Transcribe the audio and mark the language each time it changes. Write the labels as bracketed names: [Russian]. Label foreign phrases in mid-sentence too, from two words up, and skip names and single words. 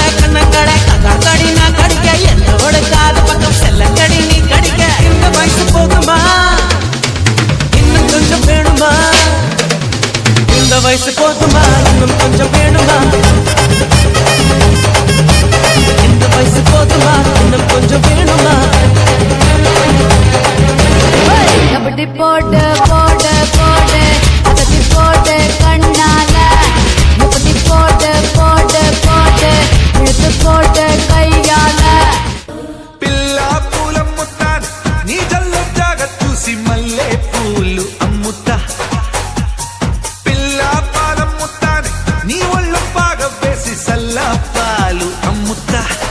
[Tamil] கண்ணங்கடை கடி நான் கடிக்க என்னோட காது பக்கம் செல்லங்கடி நீ கடிக்க இந்த வயசு போதுமா இன்னும் கொஞ்சம் வேணுமா இந்த வயசு போதுமா இன்னும் கொஞ்சம் வேணுமா இந்த வயசு போதுமா இன்னும் கொஞ்சம் வேணுமா கபடி போடு போடு போடு அகத்தி போடு கண்ணால முப்பத்தி போடு போடு போடு இழுத்து போடு கையால [Telugu] పిల్ల పూలమ్ముతాన్ నీ జల్లు జాగ చూసి మల్లె పూలు అమ్ముతా పిల్ల పాలమ్ముతాన్ నీ ఒళ్ళు పాగ వేసి సల్లా పాలు అమ్ముతా